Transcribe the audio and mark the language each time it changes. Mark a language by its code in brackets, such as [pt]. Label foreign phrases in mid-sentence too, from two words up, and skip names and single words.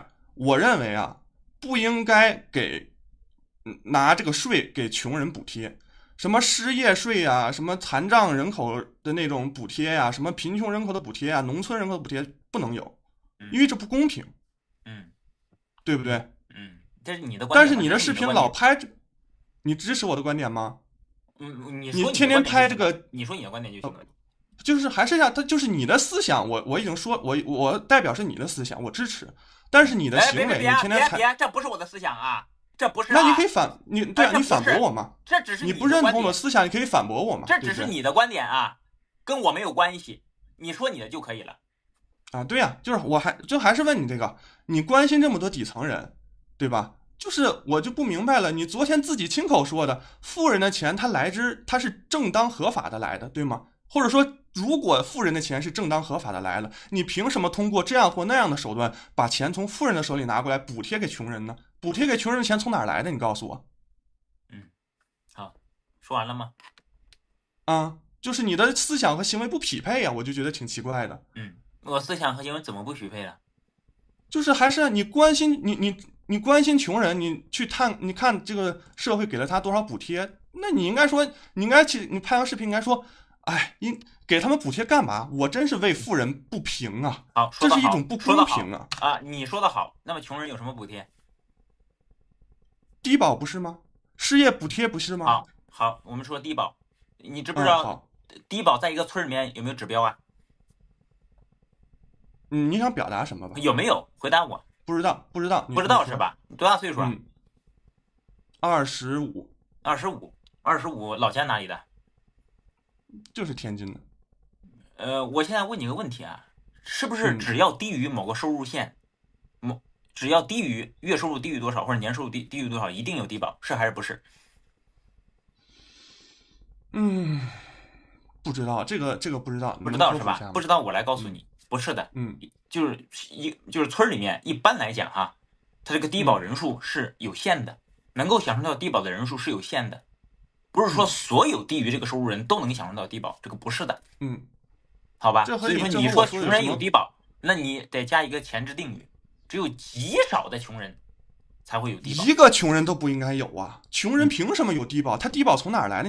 [zh] 我認為啊，不應該拿這個稅給窮人補貼，什麼失業稅啊，什麼殘障人口的那種補貼呀，什麼貧窮人口的補貼啊，農村人口的補貼不能有，因為這不公平。對不對？這是你的觀點。但是你的視頻老拍，你支持我的觀點嗎？你天天拍這個，你說你的觀點就行了。就是還是這樣，他就是你的思想，我已經說，我代表是你的思想，我支持。但是你的行為，你天天別，這不是我的思想啊，這不是。那你可以對啊，你反駁我嘛？這只是你不認同我的思想，你可以反駁我嘛？這只是你的觀點啊，跟我沒有關係。你說你的就可以了。啊，對呀，就是還是問你這個，你關心這麼多底層人，對吧？就是我就不明白了，你昨天自己親口說的，富人的錢他是正當合法的來的，對嗎？或者說，如果富人的錢是正當合法的來了，你憑什麼通過這樣或那樣的手段把錢從富人的手裡拿過來補貼給窮人呢？補貼給窮人的錢從哪兒來的？你告訴我。好，說完了嗎？就是你的思想和行為不匹配呀，我就覺得挺奇怪的。我思想和行為怎麼不匹配了？就是還是你關心你關心窮人，你看這個社會給了他多少補貼，那你應該說，你拍完視頻應該說。哎，給他們補貼幹嘛？我真是為富人不平啊！好，這是一種不公平啊！啊，你說的好。那麼窮人有什麼補貼？低保不是嗎？失業補貼不是嗎？好，我們說低保，你知不知道低保在一個村裡面有沒有指標啊？你想表達什麼吧？有沒有？回答我。不知道，不知道是吧？你多大歲數啊？25。 25，老家哪裡的？就是天津的。我现在問你個問題啊，是不是只要低於某個收入線，只要低於月收入低於多少或者年收入低於多少，一定有低保，是還是不是？不知道，這個不知道，不知道是吧？不知道，我來告訴你，不是的。就是村裡面一般來講哈，它這個低保人數是有限的，能夠享受到低保的人數是有限的，不是說所有低於這個收入人都能享受到低保，這個不是的。好吧。所以說你說窮人有低保，那你得加一個前置定語，只有極少的窮人才會有低保。一個窮人都不應該有啊！窮人憑什麼有低保？他低保從哪兒來的？